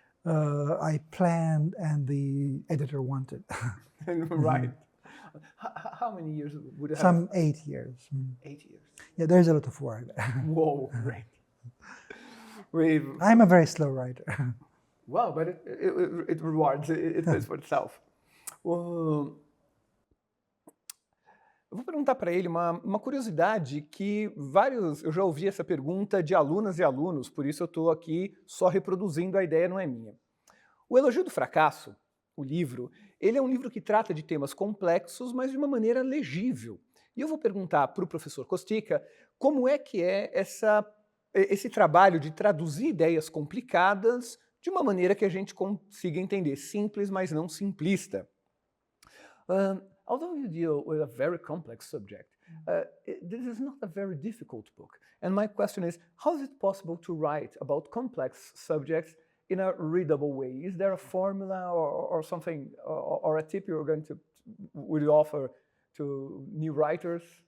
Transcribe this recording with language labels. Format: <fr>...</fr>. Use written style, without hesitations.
<en>I planned and the editor wanted. Right. How many years would it have? Some 8 years. 8 years. Yeah, there's a lot of work there. Whoa, great. I'm a very slow writer. Wow, but it rewards, it pays for itself.</en> <pt>Eu vou perguntar para ele uma curiosidade que eu já ouvi essa pergunta de alunas e alunos, por isso eu estou aqui só reproduzindo, a ideia não é minha. O Elogio do Fracasso, o livro, ele é um livro que trata de temas complexos, mas de uma maneira legível. E eu vou perguntar para o professor Costica como é que é esse trabalho de traduzir ideias complicadas de uma maneira que a gente consiga entender, simples, mas não simplista.</pt> <en>Although you deal with a very complex subject, this is not a very difficult book. And my question is, how is it possible to write about complex subjects in a readable way? Is there a formula or something, or a tip would you offer to new writers?</en>